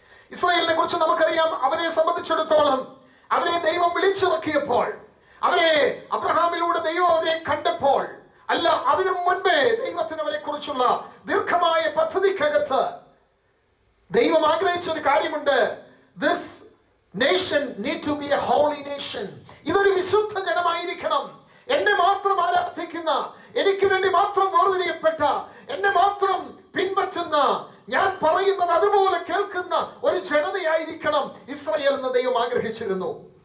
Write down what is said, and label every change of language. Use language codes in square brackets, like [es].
[ml] ഇസ്രായേലിനെ കുറിച്ച് നമുക്കറിയാം. അവരെ സംബന്ധിച്ചിടത്തോളം അവരെ ദൈവം വിളിച്ചിറക്കിയപ്പോൾ, അവരെ അബ്രഹാമിലൂടെ ദൈവം അവരെ കണ്ടപ്പോൾ, അല്ല അതിനു മുൻപേ ദൈവത്തിന് അവരെ കുറിച്ചുള്ള ദീർഘമായ പദ്ധതിക്കകത്ത് ദൈവം ആഗ്രഹിച്ച ഒരു കാര്യമുണ്ട്. [en] This nation need to be a holy nation. [ml] ഇതൊരു വിശുദ്ധ ജനമായിരിക്കണം. എന്നെ മാത്രം ആരാധിക്കുന്ന, എനിക്ക് വേണ്ടി മാത്രം വേർതിരിയപ്പെട്ട, എന്നെ മാത്രം പിൻപറ്റുന്ന, ഞാൻ പറയുന്നത് അതുപോലെ കേൾക്കുന്ന ഒരു ജനതയായിരിക്കണം ഇസ്രായേൽ എന്ന് ദൈവം ആഗ്രഹിച്ചിരുന്നു.